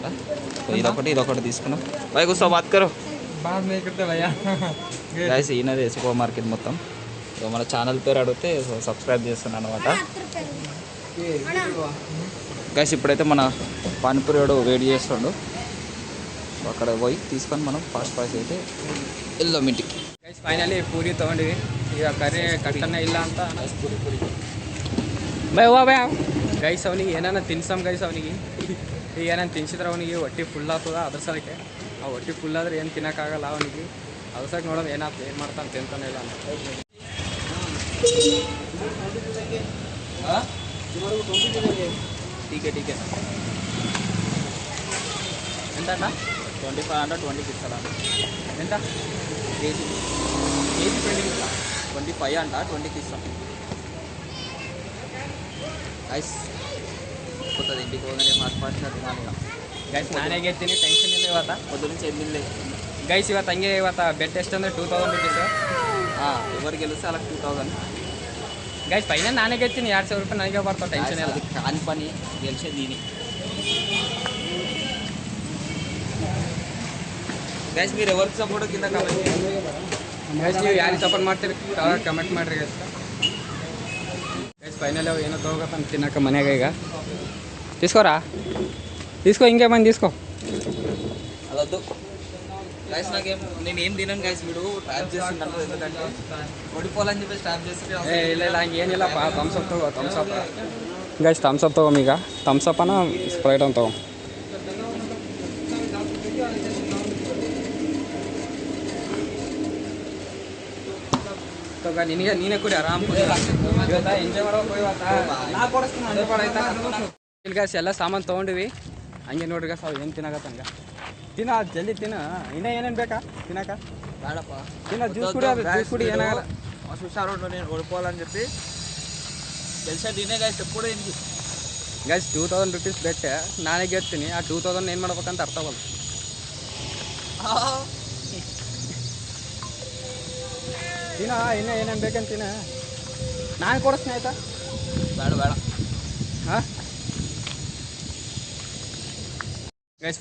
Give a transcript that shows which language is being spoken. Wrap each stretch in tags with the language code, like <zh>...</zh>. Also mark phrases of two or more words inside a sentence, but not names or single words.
<te>సో ఇదొకటి తీసుకున్నాం. భయ్ కూర్చో</te> <hi>बात करो</hi> <te>గైస్. ఈయనదే సూపర్ మార్కెట్ మొత్తం. సో మన ఛానల్ పేరు అడిగితే సో సబ్స్క్రైబ్ చేస్తున్నాను అనమాట గైస్. ఇప్పుడైతే మన పానీపూరి వాడు వెయిట్ చేస్తుండు. సో అక్కడ పోయి తీసుకొని మనం ಫಾಸ್ಟ್ అయితే వెళ్దాం ఇంటికి.</te> <kn>ಗೈಸ್ ಫೈನಲಿ ಪೂರಿ ತೊಗೊಂಡಿವಿ. ಈಗ ಕರಿ ಕಟ್ಟನೆ ಇಲ್ಲ ಅಂತ ಪೂರಿ ಬೈ ಹೂವ ಬೈ ಗೈಸ್. ಅವನಿಗೆ ಏನಾನ ತಿನ್ಸಮ್ ಗೈಸ್. ಅವನಿಗೆ ಈಗ ಏನಾನು ತಿನ್ಸಿದ್ರೆ ಅವನಿಗೆ ಹೊಟ್ಟೆ ಫುಲ್ ಆಗ್ತದ. ಅದ್ರ ಸಲಕ್ಕೆ ಆ ಹೊಟ್ಟೆ ಫುಲ್ ಆದ್ರೆ ಏನು ತಿನ್ನೋಕ್ಕಾಗಲ್ಲ ಅವನಿಗೆ. ಅದ್ರ ಸಲಕ್ಕೆ ನೋಡೋದು ಏನು ಮಾಡ್ತಾನೆ, ತಿಂತಾನೆ ಇಲ್ಲ ಅಂತ.</kn> <te>టీకే ఎంత అన్న? 2500 20కి ఇస్తాడా? ఎంత కేజీ 25 అంట, 20కి ఇస్తాం. ఐస్ కొత్తది ఇంటికి పోగానే ఫాస్ట్గా తినాలి.</te> <kn>ಗೈಸ್ ನಾನೇ ಗೆಲ್ತೀನಿ, ಟೆನ್ಷನ್ ಇಲ್ಲ. ಇವತ್ತು</kn> <te>పొద్దు నుంచి ఏం తినలేదు</te> <kn>ಗೈಸ್. ಇವತ್ತು ಹಂಗೆ ಇವತ್ತು ಬೆಟ್ ಎಷ್ಟು ಅಂದರೆ 2000 ರುಪೀಸು.</kn> <te>ఎవరు గెలిస్తే అలా 2000</te> <kn>ಗೈಸ್. ಫೈನಲ್ ನಾನೇ ಗೆಲ್ತೀನಿ, 2000 ರೂಪಾಯಿ ನನಗೆ ಬರ್ತಾವೆ, ಟೆನ್ಷನ್ ಇಲ್ಲ.</kn> <te>కాని పని గెలిచేది దీని. గైస్ మీరు ఎవరికి సపోర్ట్ కింద కమెంట్ చేయండి.</te> <kn>ಗೈಸ್ ನೀವು ಯಾರಿಗೆ ಸಪೋರ್ಟ್ ಮಾಡ್ತೀರಿ ಕಮೆಂಟ್ ಮಾಡಿರಿ ಗೈಸ್. ಗೈಸ್ ಫೈನಲ್ ಏನೋ ತೊಗೋಗತ್ತ ತಿನ್ನಕ್ಕೆ ಮನ್ಯಾಗ.</kn> <te>ಈಗ తీసుకోరా, తీసుకో, ఇంకేమైనా తీసుకో. అదొద్దు గైస్, నేను ఏం తినను గైస్. వీడు ట్రాప్ చేస్తున్నాను, ఎందుకంటే ఓడిపోవాలని చెప్పేసి ట్రాప్ చేస్తే</te> <kn>ಇಲ್ಲ ಹಂಗೇನಿಲ್ಲಪ್ಪ. ಥಮ್ಸಪ್ ತಗೋ, ಥಮ್ಸಪ್ ಗೈಸ್. ಥಮ್ಸಪ್ ತಗೊಮ್ಮ. ಈಗ ಥಮ್ಸಪ್ ಅನ್ನ ಸ್ಪ್ರೈಟ್ ಅಂತ ತಗೋ. ನಿನಗೆ ನೀನೇ ಕುಡಿ ಆರಾಮ್. ಇವತ್ತ ಎಂಜಾಯ್ ಮಾಡೋಕೆ ಇಲ್ಲಿ ಗೈಸ್ ಎಲ್ಲ ಸಾಮಾನು ತೊಗೊಂಡಿವಿ. ಹಂಗೆ ನೋಡ್ರಿ ಗೈಸ್, ಅವು ಏನು ತಿನ್ನಾಗತ್ತಂಗ ತಿನ್ನ, ಜಲ್ದಿ ತಿನ್ನ. ಇನ್ನೂ ಏನೇನು ಬೇಕಾ ತಿನ್ನಕ? ಬೇಡಪ್ಪ, ತಿನ್ನ, ಜ್ಯೂಸ್ ಕುಡಿ. ಅದು ಜ್ಯೂಸ್ ಕುಡಿ, ಏನಾಗಲ್ಲ.</kn> <te>హుషారు నేను ఓడిపోవాలని చెప్పి గెలిచా నేనే గైస్. ఎప్పుడు ఏంటి</te> <kn>ಗೈಸ್ 2000 ರುಪೀಸ್ ಬೆಟ್ ನಾನೇ ಗೆಲ್ತೀನಿ. ಆ 2000 ಏನು ಮಾಡ್ಬೇಕಂತ ಅರ್ಥ ಆಗಲ್ಲ. ತಿನ್ನ, ಇನ್ನೂ ಏನೇನು ಬೇಕಂತ ತಿನ್ನ, ನಾನು ಕೊಡಿಸ್ತೀನಿ ಆಯ್ತಾ? ಬೇಡ ಹಾಂ ಗೈಸ್.</kn>